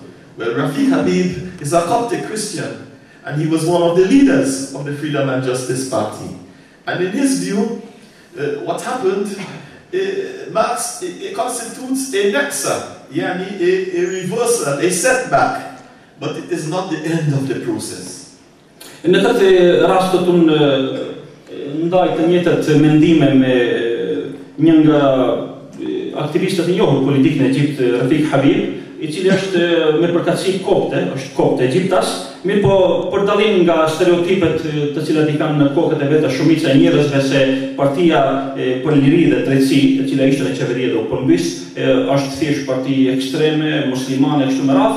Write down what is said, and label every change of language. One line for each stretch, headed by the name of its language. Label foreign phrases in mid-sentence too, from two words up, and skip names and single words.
English: Well, Rafiq Habib is a Coptic Christian, and he was one of the leaders of the Freedom and Justice Party. And in his view, what happened it constitutes a nexa, a reversal, a setback, but it is not the end of the process.
Albanian: Nëtët rastot unë ndaj të njëtët mendime me një nga aktivistët e njohur politik në Egjipt, Rafiq Habib, I cili është me përkatësi kopte, është kopte Egjiptas, mirë po për dallim nga stereotipet të cilat I kanë në kokët e veta shumica e njerëzve se Partia për Liri dhe Drejtësi, e cila ishte në qeveria dhe u përmbys, është thjesht parti ekstreme, muslimane, kështu me radhë.